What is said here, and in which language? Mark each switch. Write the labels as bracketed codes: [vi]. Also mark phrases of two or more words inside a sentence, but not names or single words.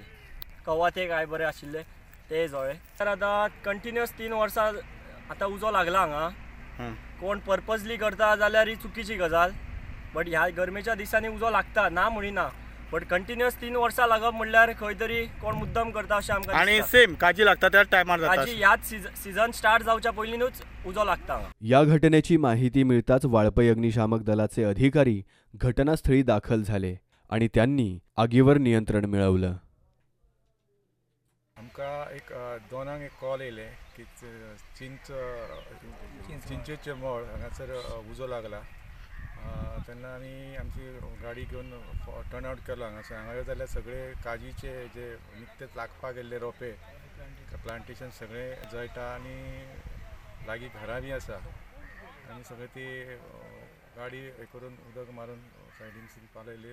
[kok] कवाथे काय बरे आशिल्ले ते जळ्ळे. तर आतां कंटिन्युअस 3 वर्सां आतां उजो लागला हांगा. कोण पर्पजली करता जाल्यार ही चुकीची गजाल. बट ह्या गरमेच्या दिसांनी उजो लागता ना म्हणिना, बट कंटिन्युअस 3 वर्सां लागप म्हणल्यार खंय तरी कोण मुद्दम करता अशें आमकां दिसता. आणि सेम काजी लागता त्याच टायमार जाता. काजी ह्याच सीझन स्टार्ट जावच्या पयलींनूच उजो लागता. [mr] या घटनेची माहिती मिळताच वाळपई अग्निशामक दलाचे अधिकारी घटनास्थळी दाखल झाले आणि त्यांनी आगीवर नियंत्रण मिळवलं. [kok] आमकां एक 2 एक कॉल येयले की चिंचेचे मळ हांगासर उजो लागला. तेन्ना आमी आमची गाडी घेवन [en] turn out [kok] केलो हांगासर. हांगा येत जाल्यार सगळे काजीचे जे निकतेच लागपाक गेल्ले रोंपे प्लांटेशन सगळे जळटा आनी लागीं घरां बी आसा आनी सगळे ती गाडी हे करून उदक मारून सायडीन पालयली.